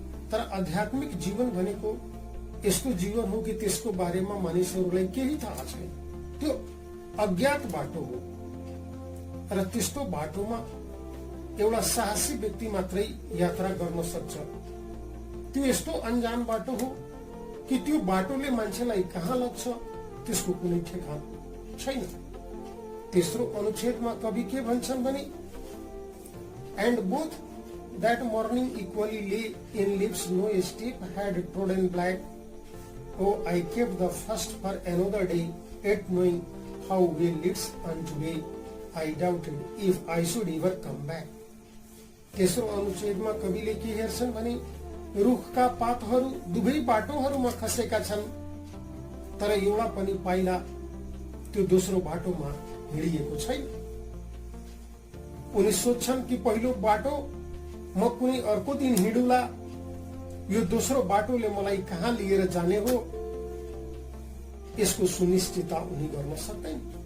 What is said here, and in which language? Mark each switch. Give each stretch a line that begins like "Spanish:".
Nepali: तर आध्यात्मिक जीवन भनेको यस्तो जीवन हो कि त्यसको बारेमा मानिसहरूलाई केही थाहा छैन। त्यो अज्ञात बाटो हो। र त्यस्तो बाटोमा एउटा साहसी व्यक्ति मात्रै यात्रा गर्न सक्छ। त्यो यस्तो अनजान बाटो हो कि त्यो बाटोले मान्छेलाई कहाँ लग्छ त्यसको कुनै ठेगान छैन। तेस्रो अनुच्छेदमा कवि के भन्छन् भने,
English: And both that morning equally lay in lips no step had trodden black. Oh, I kept the first for another day, yet knowing how well leads on today, I doubted if I should ever come back.
Nepali: तेस्रो अनुच्छेदमा कविले के हेर्छन् भने, रुखका पातहरू दुवै बाटोहरूमा खसेका छन्, तर एउटा पनि पाइला त्यो दोस्रो बाटोमा हिँडिएको छैन। उनी सोच्छन् कि पहिलो बाटो म कुनै अर्को दिन हिँडुला, यो दोस्रो बाटोले मलाई कहाँ लिएर जाने हो यसको सुनिश्चितता उनी गर्न सक्दैन।